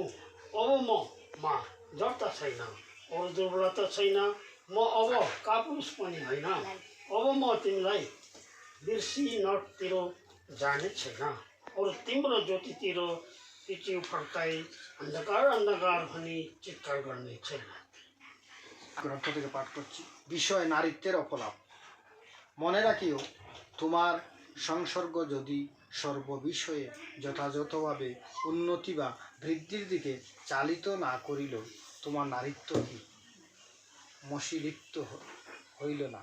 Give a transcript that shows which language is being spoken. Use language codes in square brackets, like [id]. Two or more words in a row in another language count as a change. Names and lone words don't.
[ne] अब म जड्ता छैन, अरू दुर्बलता छैन, म अब कापुरुष पनि होइन। अब म तिमीलाई बिर्सी नरकतिर जाने छैन, अरू तिम्रो ज्योतितिर पिठी फर्काई अन्धकार अन्धकार भनी चित्कार गर्ने छैन। [bn] গ্রন্থ থেকে পাঠ করছি। বিষয় নারীত্বের অপলাপ। মনে রাখিও, তোমার সংসর্গ যদি সর্ববিষয়ে যথাযথভাবে উন্নতি বা বৃদ্ধির দিকে চালিত না করিল, তোমার নারীত্ব কি মশীলিপ্ত হইল না।